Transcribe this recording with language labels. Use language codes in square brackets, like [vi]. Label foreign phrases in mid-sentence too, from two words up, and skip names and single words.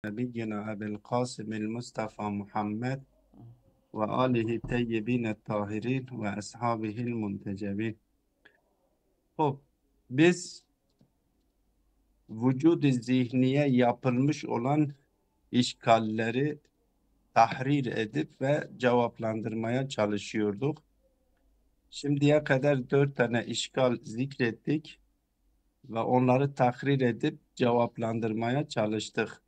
[ar] نبينا أبي القاسم المصطفى محمد وآله الطيبين الطاهرين وأصحابه المنتجبين. [tr] Biz vücud-i zihniye yapılmış olan işgalleri tahrir edip ve cevaplandırmaya çalışıyorduk. Şimdiye kadar 4 tane işgal zikrettik ve onları tahrir edip cevaplandırmaya çalıştık.